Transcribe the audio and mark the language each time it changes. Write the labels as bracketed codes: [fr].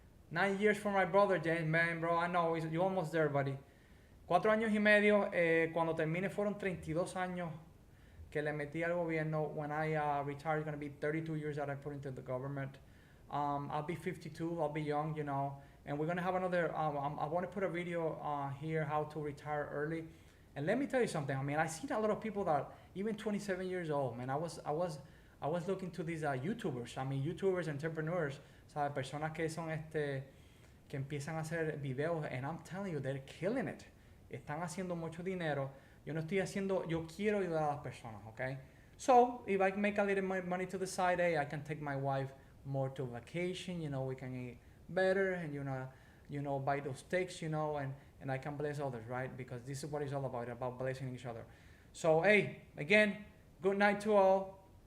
[en] 9 years for my brother, James, man, bro. I know, you're almost there, buddy. [es] 4 años y medio. Cuando termine fueron 32 años que le metí al gobierno. [en] When I retire, it's going to be 32 years that I put into the government. I'll be 52. I'll be young, you know. And we're going to have another, I want to put a video here how to retire early. And let me tell you something. I mean, I see a lot of people that even 27 years old, man. I was looking to these YouTubers. I mean, YouTubers, entrepreneurs, [es] ¿sabes? Personas que son que empiezan a hacer videos, [en] and I'm telling you, they're killing it. [es] Están haciendo mucho dinero. Yo no estoy haciendo, yo quiero ayudar a las personas, okay? [en] So, if I can make a little money to the side, hey, I can take my wife more to vacation, you know, we can eat better, and you know, buy those steaks, you know, and I can bless others, right? Because this is what it's all about blessing each other. So, hey, again, good night to all.